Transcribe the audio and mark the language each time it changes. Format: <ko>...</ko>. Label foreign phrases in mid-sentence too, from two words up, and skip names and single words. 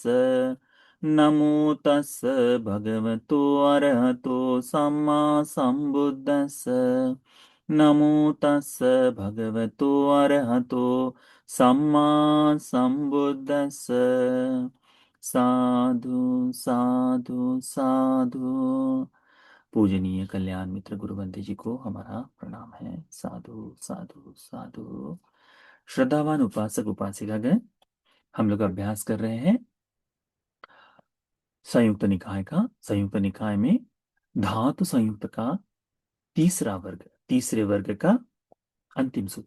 <pi>नमो तस्स भगवतो अरहतो सम्मा सम्बुद्धस्स। नमो तस्स भगवतो अरहतो सम्मा सम्बुद्धस्स। साधु साधु साधु।</pi> <hi>पूजनीय कल्याण मित्र गुरुवंती जी को हमारा प्रणाम है।</hi> <pi>साधु साधु साधु।</pi> <hi>श्रद्धावान उपासक उपासिकागण, हम लोग अभ्यास कर रहे हैं संयुक्त निकाय का। संयुक्त निकाय में धातु संयुक्त का तीसरा वर्ग, तीसरे वर्ग का अंतिम सूत्र।</hi>